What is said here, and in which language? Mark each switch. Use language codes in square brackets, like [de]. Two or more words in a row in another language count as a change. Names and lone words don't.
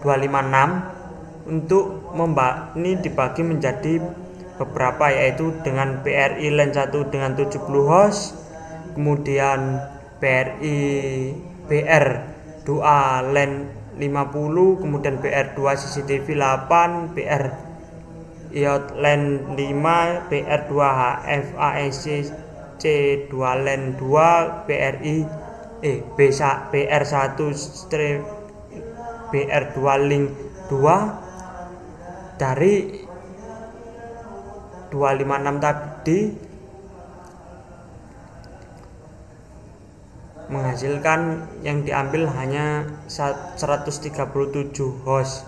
[id] Untuk ini dibagi menjadi beberapa, yaitu dengan BRI LAN 1 dengan 70 host, kemudian BR2 LAN 50, kemudian BR2 CCTV 8, BR IoT LAN 5, BR2 HF AEC C2 LAN 2, BR1 BR2 link 2. Dari 256 tadi menghasilkan yang diambil hanya 137 host.